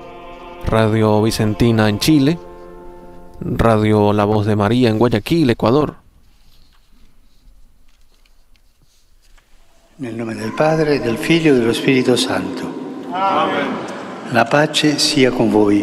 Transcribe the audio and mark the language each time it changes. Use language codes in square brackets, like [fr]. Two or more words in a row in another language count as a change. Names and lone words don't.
[es] Radio Vicentina en Chile, Radio La Voz de María en Guayaquil, Ecuador. [it] Nel nome del Padre, del Figlio e dello Spirito Santo. Amen. La pace sia con voi.